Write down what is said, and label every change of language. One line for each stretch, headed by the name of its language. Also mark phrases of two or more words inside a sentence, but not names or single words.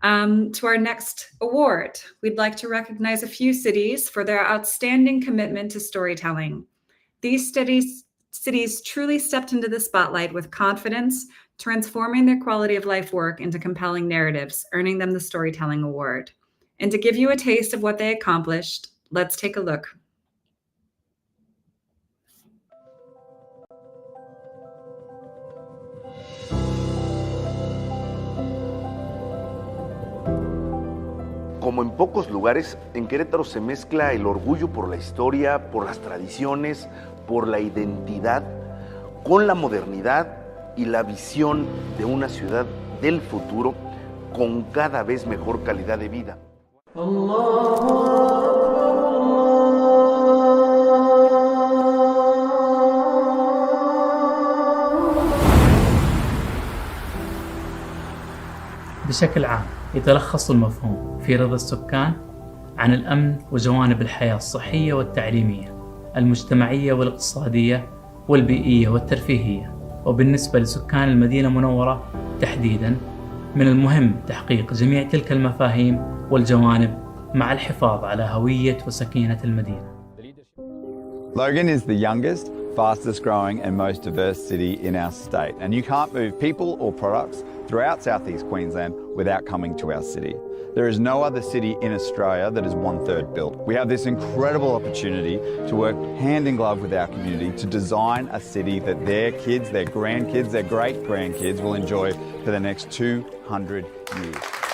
English: To our next award, we'd like to recognize a few cities for their outstanding commitment to storytelling. These cities truly stepped into the spotlight with confidence, transforming their quality of life work into compelling narratives, earning them the Storytelling Award. And to give you a taste of what they accomplished, let's take a look.
Spanish: Como en pocos lugares, en Querétaro se mezcla el orgullo por la historia, por las tradiciones, por la identidad, con la modernidad y la visión de una ciudad del futuro con cada vez mejor calidad de vida.
Arabic: بشكل عام يتلخص المفهوم في رضا السكان عن الأمن وجوانب الحياة الصحية والتعليمية، المجتمعية والاقتصادية والبيئية والترفيهية. وبالنسبة لسكان المدينة المنورة تحديداً، من المهم تحقيق جميع تلك المفاهيم والجوانب مع الحفاظ على هوية وسكينة المدينة.
English: Logan is the youngest, fastest growing and most diverse city in our state, and you can't move people or products throughout southeast Queensland without coming to our city. There is no other city in Australia that is 1/3 built. We have this incredible opportunity to work hand in glove with our community to design a city that their kids, their grandkids, their great-grandkids will enjoy for the next 200 years.